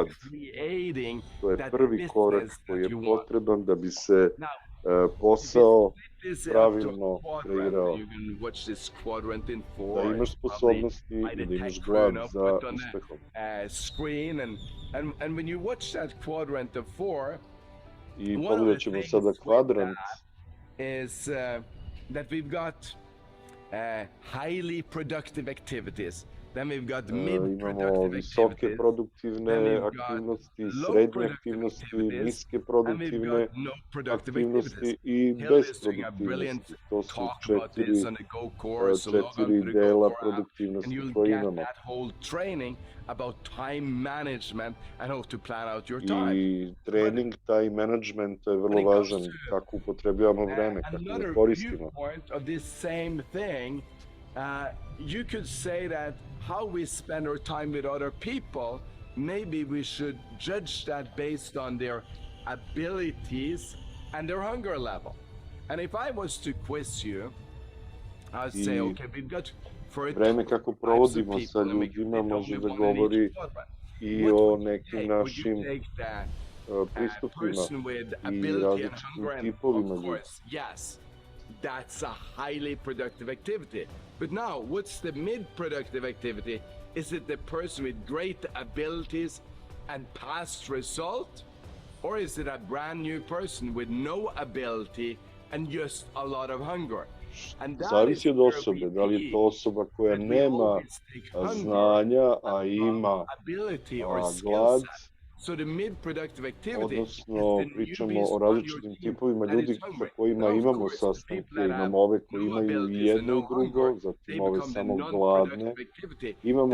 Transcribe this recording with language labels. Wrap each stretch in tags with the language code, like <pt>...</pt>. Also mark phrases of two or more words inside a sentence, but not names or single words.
<sr>To je prvi korak koji je potreban da bi se posao pravilno kreirao. Da imaš sposobnosti i da imaš glad za uspehom. I pogledat ćemo sada kvadrant.</sr> <en>Highly productive activities. Then we've got mid-productive</en> <sr>imamo visoke produktivne aktivnosti, srednje aktivnosti, niske produktivne aktivnosti i bezproduktivnosti. To su četiri dela produktivnosti koje imamo.</sr> <en>About time management and how to plan out your time.</en> <sr>I trening</sr> <en>time management</en> <sr>je vrlo važan, kako upotrebljavamo vreme, kako ga koristimo.</sr> <en>Of this same thing, you could say that how we spend our time with other people, maybe we should judge that based on their abilities and their hunger level. And if I was to quiz you, I would say, okay, we've got</en> <sr>vreme kako provodimo sa ljudima može da govori i o nekim našim pristupima i različitim tipovima ljudi.</sr> <en>Yes, that's a highly productive activity. But now, what's the mid-productive activity? Is it the person with great abilities and past result? Or is it a brand new person with no ability and just a lot of hunger?</en> <sr>Zavisi od osobe, da li je to osoba koja nema znanja, a ima glad, odnosno pričamo o različitim tipovima ljudi sa kojima imamo sastanke, imamo ove koji imaju i jedno i drugo, zatim ove samo gladne, imamo</sr>